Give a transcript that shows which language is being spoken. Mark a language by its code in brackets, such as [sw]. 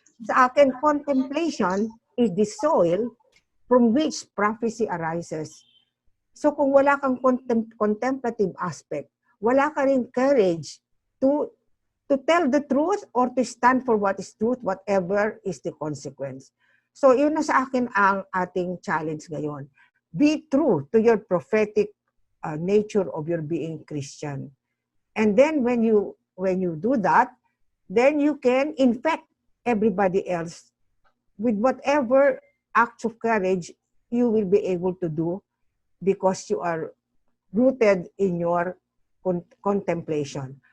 [tl] Sa akin, [en] contemplation is the soil from which prophecy arises. [tl] So kung wala kang [en] contemplative aspect, [tl] wala ka rin [en] courage to tell the truth or to stand for what is truth, whatever is the consequence. [tl] So yun na sa akin ang ating challenge ngayon. [en] Be true to your prophetic nature of your being Christian. And then when you do that, then you can infect everybody else with whatever acts of courage you will be able to do because you are rooted in your contemplation.